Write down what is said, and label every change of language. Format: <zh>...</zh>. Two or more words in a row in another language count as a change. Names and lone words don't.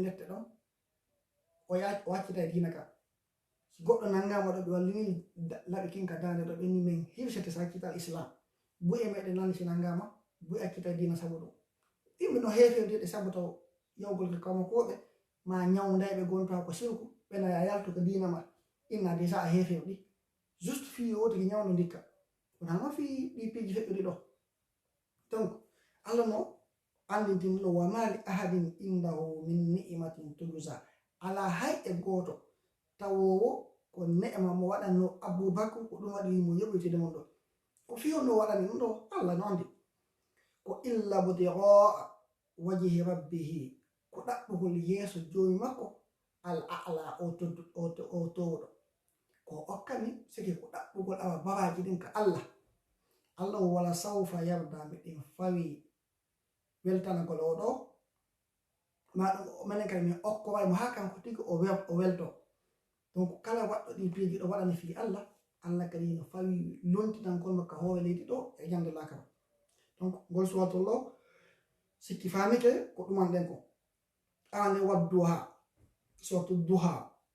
<ff>lette ɗon o waccita e dina ka si goɗɗo nangama ɗo ɓe wallini laɓi kinka dande ɗo ɓenni men hirsete sa accita islam buy e meɗen nani si nangama buy accita e dina sabu ɗum yimɓe no heefewdeɗe sabu taw yawgol kawma koɓe ma ñawdayɓe gonta ko sirku ɓena ya yaltu ko dina ma inna déjà a heefewɗi juste fi wotiki ñawdo dikka wona noon fi ɗi piiji feƴƴuɗi ɗo donc Allah no andintino</ff> <ar>وما لأحد عنده من نعمة تجزى</ar> <ff>ala hay e goto tawowo ko ne'ma mo waɗanno Aboubakar ko ɗum waɗi mo yoɓitide mon ɗo ko fiyo no waɗani ɗum ɗo Allah no andi ko</ff> <ar>إلا ابتغاء وجه ربه</ar> <ff>ko ɗaɓɓugol yeeso joomi makko</ff> <ar>الأعلى</ar> <ff>o towɗo ko okkani siki ko ɗaɓɓugol awa babaji ɗin ka Allah</ff> <ar>ولسوف يرضى</ar> <ff>miɗen fawi weltanagol oɗo ma ɗum manen kadi min okko way mo ha kanko tigi o welto donc kala waɗɗo ɗi piiji ɗo waɗani fi Allah kadi no fawi lontinankol makka hoore leydi ɗo e ñande lakara donc ngol suwatollo sikki famike ko ɗuman ɗen ko ane wadduha surtout duha</ff>